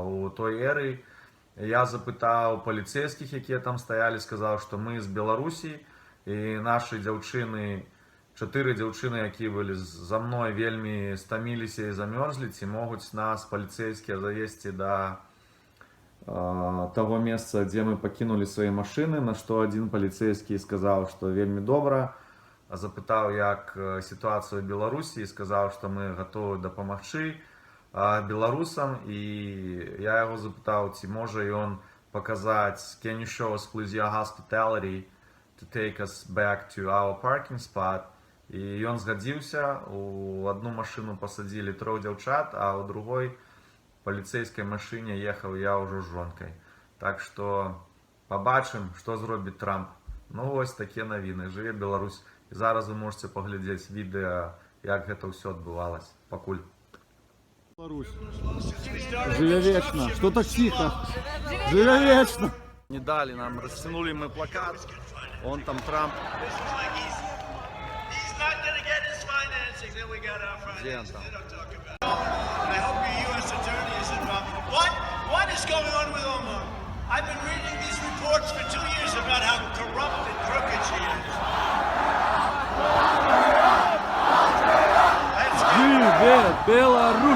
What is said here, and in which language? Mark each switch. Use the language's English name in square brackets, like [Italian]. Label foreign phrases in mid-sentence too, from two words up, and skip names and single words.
[Belarusian] У той эры я запытаў паліцейскіх, якія там стаялі, сказаў, што мы з Беларусі, і нашы дзяўчыны, 4 дзяўчыны, якія былі за мной, вельмі стаміліся і замёрзлі, ці могуць нас паліцейскія завесці да таго месца, дзе мы пакінулі свае машыны, на што адзін паліцейскі сказаў, што вельмі добра. Запытаў, як сітуацыя ў Беларусі, і сказаў, што мы гатовы дапамагчы беларусам, і я яго запытаў, ці можа ён паказаць [English] «Can you show us, please, your hospitality to take us back to our parking spot?» [Belarusian] І ён згадзіўся, у одну машыну пасадзілі 3 дзяўчат, а ў другой паліцейскай машыне ехаў я ўжо з жонкай. Так што пабачым, што зробіць Трамп. Ну, вось такія навіны. Жыве Беларусь. І зараз вы можете паглядзець відэа, як гэта ўсё адбывалася. Пакуль. Беларусь. Живе вечно. [Russian] Что так тихо? [Belarusian] Живе вечно. [Russian] Не дали нам, растянули мы плакат. Он там Трамп. Где он там? [English] What is going on with Omar? I've been reading these reports for 2 years about how corrupt and crooked she is. [Belarusian] Живе Беларусь!